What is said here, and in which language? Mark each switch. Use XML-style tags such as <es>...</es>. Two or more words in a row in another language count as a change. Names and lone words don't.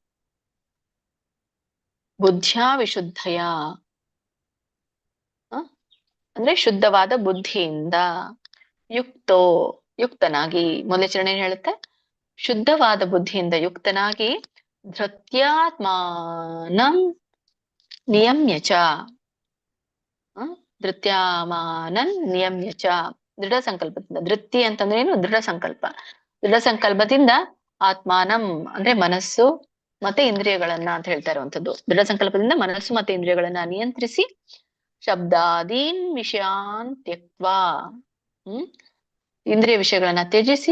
<sa>ಬುದ್ಧಿಯ ವಿಶುದ್ಧಯ</sa> <kn>ಅಂದ್ರೆ ಶುದ್ಧವಾದ ಬುದ್ಧಿಯಿಂದ. ಯುಕ್ತನಾಗಿ ಮೊದಲ ಚರಣ ಏನ್ ಹೇಳುತ್ತೆ? ಶುದ್ಧವಾದ ಬುದ್ಧಿಯಿಂದ ಯುಕ್ತನಾಗಿ.</kn> <sa>ಧೃತ್ಯಾತ್ಮಾನಂ ನಿಯಮ್ಯ ಚ. ಧೃತ್ಯಾಮಾನನ್ ನಿಯಮ್ಯ ಚ.</sa> <kn>ದೃಢ ಸಂಕಲ್ಪದಿಂದ. ಧೃತಿ ಅಂತಂದ್ರೆ ಏನು? ದೃಢ ಸಂಕಲ್ಪ. ದೃಢ ಸಂಕಲ್ಪದಿಂದ ಆತ್ಮಾನಂ ಅಂದ್ರೆ ಮನಸ್ಸು ಮತ್ತೆ ಇಂದ್ರಿಯಗಳನ್ನ ಅಂತ ಹೇಳ್ತಾ ಇರುವಂತದ್ದು. ದೃಢ ಸಂಕಲ್ಪದಿಂದ ಮನಸ್ಸು ಮತ್ತೆ ಇಂದ್ರಿಯಗಳನ್ನ ನಿಯಂತ್ರಿಸಿ</kn> <sa>ಶಬ್ದಾದೀನ್ ವಿಷಯಾನ್ ತ್ಯಕ್ತ್ವಾ.</sa> <kn>ಇಂದ್ರಿಯ ವಿಷಯಗಳನ್ನ ತ್ಯಜಿಸಿ.</kn>